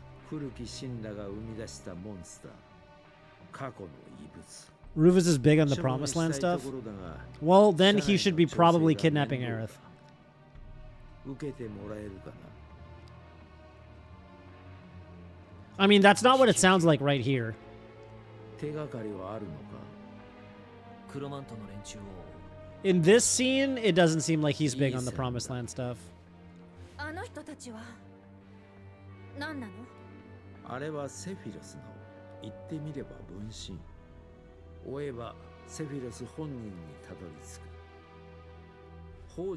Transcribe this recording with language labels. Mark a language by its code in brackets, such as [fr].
[ja] 古き神羅が生み出したモンスター。過去の遺物。 [en] Rufus is big on the Promised Land stuff. Well, then he should be probably kidnapping Aerith. [ja] 受けてもらえるかな。 [en] I mean, that's not what it sounds like right here. [ja] 手がかりはあるのか。クロマントの連中を [en] In this scene, it doesn't seem like he's big on the Promised Land stuff. [ja] あの人たちは何なの？あれはセフィロスの言ってみれば分身。追えばセフィロス本人にたどり着く。